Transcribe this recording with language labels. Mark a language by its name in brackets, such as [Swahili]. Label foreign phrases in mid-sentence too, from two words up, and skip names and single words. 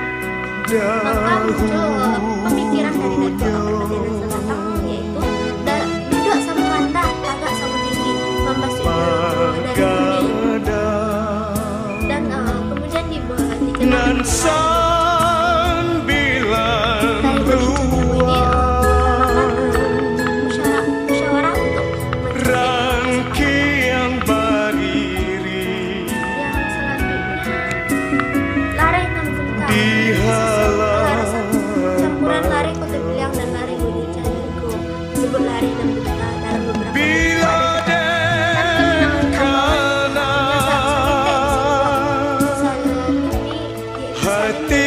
[Indonesian] Maka muncul pemikiran dari Datuk Perpatihan dan Sabatang, yaitu duduk sama rendah, tagak sama tinggi, membasuh dari bumi. Dan kemudian dikenal musyawarah untuk Lareh Nan Bentang, campuran Lareh Kota Piliang dan Lareh Bodi Caniago, disebut Lareh Nan Bentang dalam beberapa dan